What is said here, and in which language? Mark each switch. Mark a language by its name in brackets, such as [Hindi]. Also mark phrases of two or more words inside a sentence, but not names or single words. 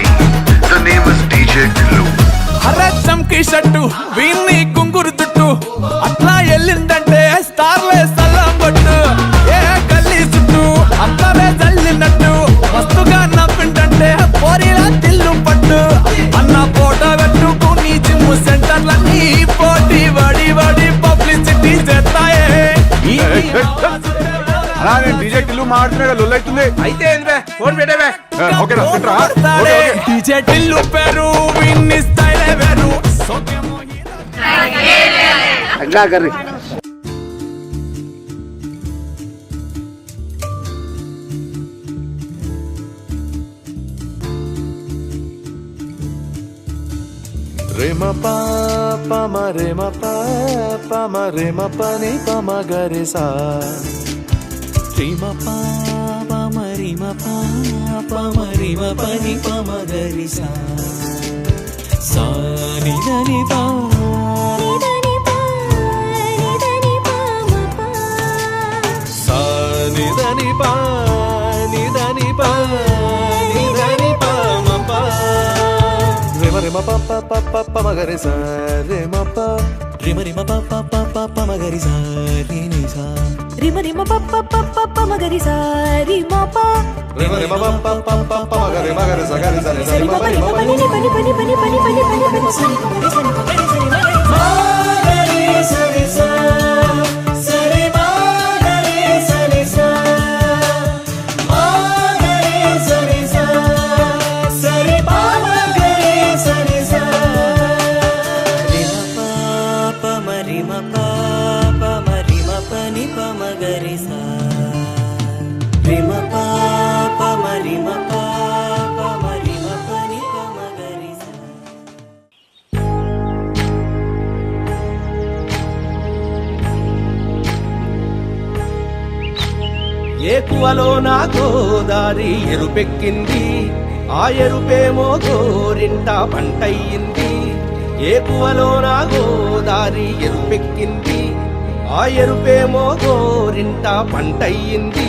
[English] The name is DJ Tillu. [Telugu] అరే చంకీ షట్టు వీన్ని కుంగురు తుట్టు అట్లా ఎల్లిందంటే స్టార్లే సల్లం కొట్టు ఏ గల్లీ చుట్టూ అందరే జల్లినట్టు మస్తుగా నవ్విందంటే పోరీలా తిల్లు పట్టు అన్న ఫోటో పెట్టుకుని జిమ్ సెంటర్లన్నీ పోటీ వడి వడి పబ్లిసిటీ చేస్తాయే అలా నేను డీజే టిల్లు మాట్లాడుతున్నా లొల్లైతుంది అయితే ఫోన్ పెట్టేవే ఓకేనా డీజే టిల్లు పేరు విన్ని స్టైలే వేరు Rema pa pa ma rema pa pa ma rema pa ni pa ma ga re sa. Rema pa pa ma rema pa pa ma rema pa ni pa ma ga re sa. Sa ni da ni pa. Sa ni da ni pa ni da ni pa ni da ni pa ma pa. Rema pa pa pa pa pa ma ga re sa rema pa rema pa pa pa pa pa ma ga re sa re ni sa Rima pa pa pa pa pa ma ga ri sa ri ma pa rema pa pa pa pa pa ma ga re sa ga re sa re sa Sa ri ma pa ni pa ni ni pa ni pa ni pa ni pa ni pa ni pa ni pa ni sa ri ma sa ri ma ga ri sa ri sa sa ri ma ga ri sa ri sa ma ga ri sa ri sa sa ri pa ma ga ri sa ri sa Rima pa pa ma ri ma pa pa ma ri ma pa ni pa ma ga ri sa Rima pa pa ma ri ma pa pa ma ri ma pa ni pa ma ga ri sa ఏకువలో నా గోదారి ఎరుపెక్కింది ఆ ఎరుపేమో గోరింట పంటయ్యింది ఏకువలో నా గోదారి ఎరుపెక్కింది ఆ ఎరుపేమో గోరింట పంటయ్యింది